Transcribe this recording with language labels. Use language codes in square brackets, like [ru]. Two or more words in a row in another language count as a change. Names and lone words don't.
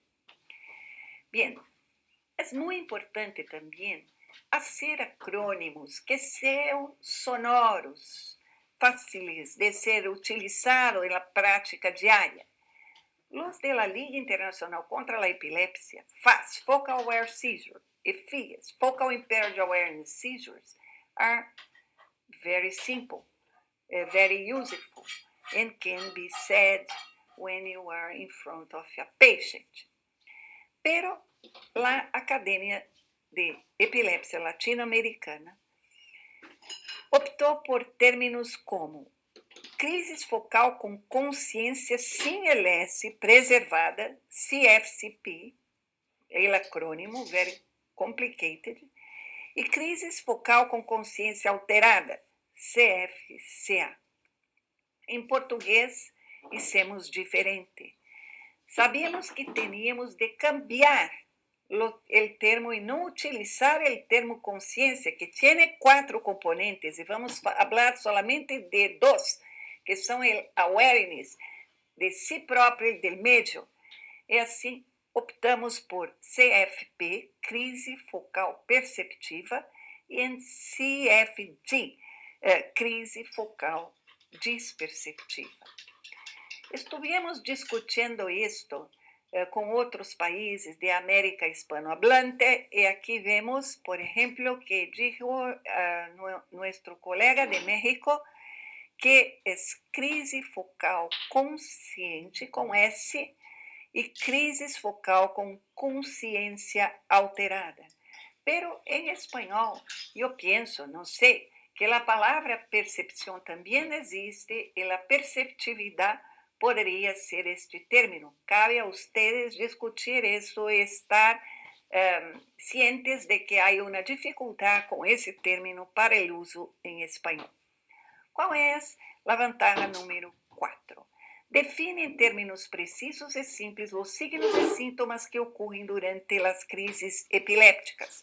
[es] Bien, es muy importante también hacer acrónimos que sean sonoros, fáciles de ser utilizados en la práctica diaria. Los de la Liga Internacional contra la Epilepsia, [en] FAS, Focal Aware Seizure, y FIAS, Focal Impaired Awareness Seizures, are very simple, very useful, and can be said when you are in front of a patient. [es] Pero la Academia de Epilepsia Latinoamericana optou por términos como crisis focal [pt] com consciência sem LS preservada, [es] CFCP, [pt] é o acrônimo, [en] very complicated, [pt] e crisis focal com consciência alterada, CFCA. Em português, [es] hicimos diferente. Sabíamos que teníamos de cambiar el termo y no utilizar el termo conciencia, que tiene 4 componentes, y vamos a hablar solamente de 2, que son el awareness de sí propio y del medio. Y así optamos por CFP, [pt] crise focal perceptiva, [es] y en CFD, [pt] crise focal disperceptiva. Estuvimos discutindo isto com outros países de América hispanohablante e aqui vemos, por exemplo, que dijo nosso colega de México que é crise focal consciente com S e crise focal com consciência alterada. Pero em espanhol, eu penso, não sei, que a palavra percepção também existe e a perceptividade [es] podría ser este término. Cabe a ustedes discutir eso y estar cientes de que hay una dificultad con ese término para el uso en español. ¿Cuál es la ventaja número 4? Define en términos precisos y simples los signos y síntomas que ocurren durante las crisis epilépticas.